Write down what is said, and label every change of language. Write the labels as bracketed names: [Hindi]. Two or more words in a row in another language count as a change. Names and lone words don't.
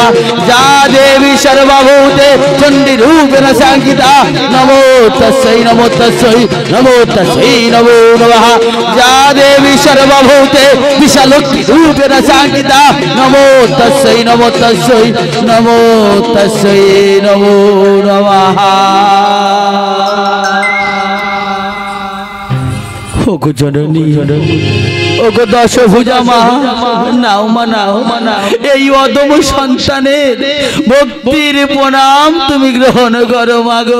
[Sanskrit] जा देवी सर्वभूते चंडी रूपेण संस्थिता नमो तस्यै नमो तस्यै नमो तस्यै नमो नमः। जा देवी सर्वभूते विशालोक्ति रूपेण संस्थिता नमो तस्यै नमो तस्यै नमो तस्यै नमो नमः। [Bangla] ওগো জননী, ওগো দশভুজা মা, নাও মা নাও, এই অদম সন্তানের ভক্তির প্রণাম তুমি গ্রহণ করো মাগো।